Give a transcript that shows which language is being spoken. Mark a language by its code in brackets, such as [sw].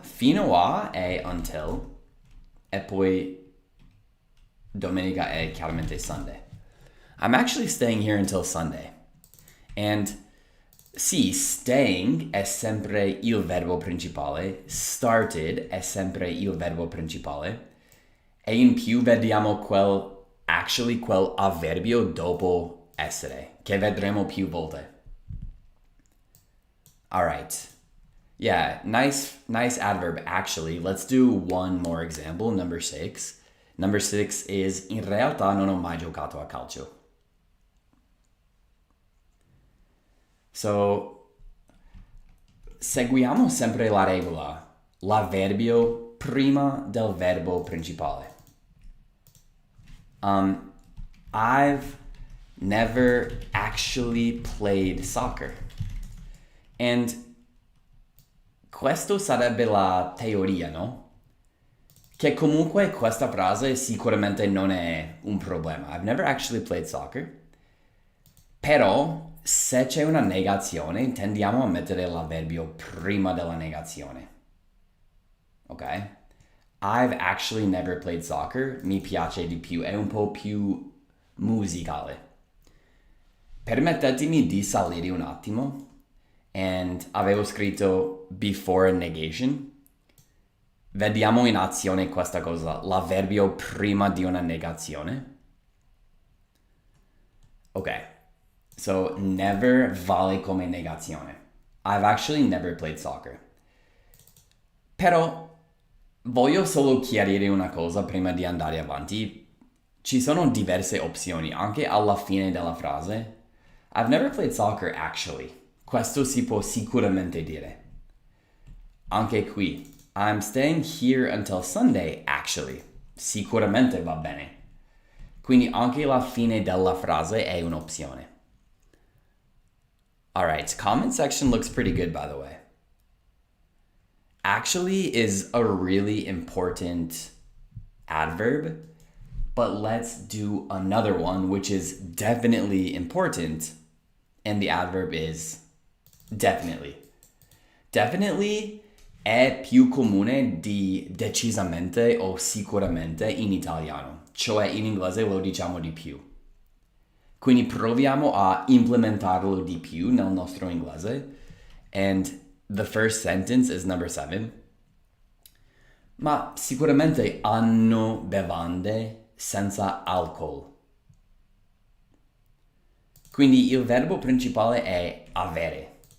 [it] Fino a è until e poi domenica è chiaramente Sunday. [en] I'm actually staying here until Sunday. [it] And sì, staying è sempre il verbo principale, started è sempre il verbo principale, e in più vediamo quel avverbio dopo essere, che vedremo più volte. [en] Alright. Yeah, nice adverb actually. Let's do one more example, number 6. Number 6 is [it] in realtà non ho mai giocato a calcio. So, seguiamo sempre la regola, l'avverbio prima del verbo principale. [en] I've never actually played soccer. [it] And questo sarebbe la teoria, no? Che comunque questa frase sicuramente non è un problema. [en] I've never actually played soccer. [it] Però se c'è una negazione, tendiamo a mettere l'avverbio prima della negazione. Ok? [en] I've actually never played soccer. [it] Mi piace di più, è un po' più musicale. Permettetemi di salire un attimo. And avevo scritto [en] before negation. [it] Vediamo in azione questa cosa, l'avverbio prima di una negazione. Ok. So, never vale come negazione. [en] I've actually never played soccer. [it] Però voglio solo chiarire una cosa prima di andare avanti. Ci sono diverse opzioni, anche alla fine della frase. [en] I've never played soccer actually. [it] Questo si può sicuramente dire. Anche qui, [en] I'm staying here until Sunday actually. [it] Sicuramente va bene. Quindi anche la fine della frase è un'opzione. [en] All right, comment section looks pretty good, by the way. Actually is a really important adverb, but let's do another one, which is definitely important. And the adverb is definitely. [it] Definitely è più comune di decisamente o sicuramente in italiano, cioè in inglese lo diciamo di più. Quindi proviamo a implementarlo di più nel nostro inglese. [en] And the first sentence is number 7. [it] Ma sicuramente hanno bevande senza alcol. Quindi il verbo principale è avere.